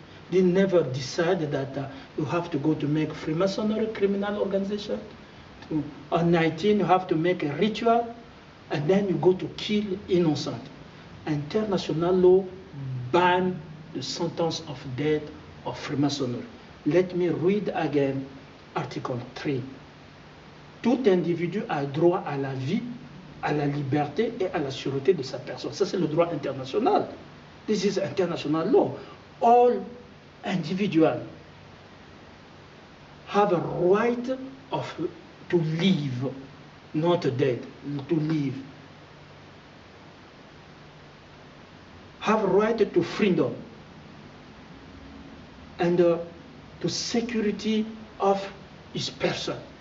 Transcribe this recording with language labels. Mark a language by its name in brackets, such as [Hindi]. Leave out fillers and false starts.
[English] They never decided that you have to go to make Freemasonry criminal organization. On 19, you have to make a ritual, and then you go to kill innocent. International law ban the sentence of death of Freemasonry. Let me read again Article 3. [French] Tout individu a droit à la vie, à la liberté et à la sûreté de sa personne. Ça, c'est le droit international. [English] This is international law. All individuals have a right to live, not dead, to live. Have a right to freedom and to security of his person.